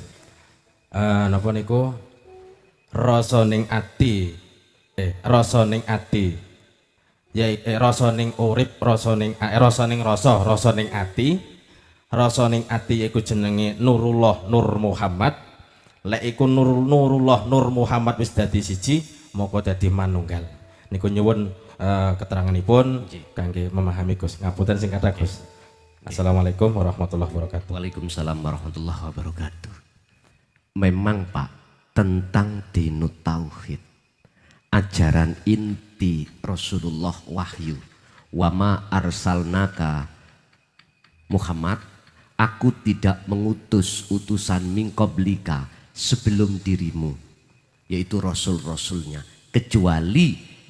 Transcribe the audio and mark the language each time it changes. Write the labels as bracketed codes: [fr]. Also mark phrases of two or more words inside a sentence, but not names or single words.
[jv] Napa niku rasa ning ati ya rasa ning urip, rasa ning ati iku jenenge Nurullah Nur Muhammad. Lek iku Nurullah Nur Muhammad wis dadi siji, moko dadi manunggal. niku nyuwun keteranganipun kangge memahami Gus. Ngapunten sing kathah Gus. [ar] السلام عليكم ورحمة الله وبركاته. وعليكم السلام ورحمة الله وبركاته. [id] Memang Pak, tentang dinut tauhid, ajaran inti Rasulullah wahyu, [ar] وما أرسلناك [id] Muhammad, aku tidak mengutus utusan [ar] من قبلك [id] sebelum dirimu, yaitu rasul-rasulnya, kecuali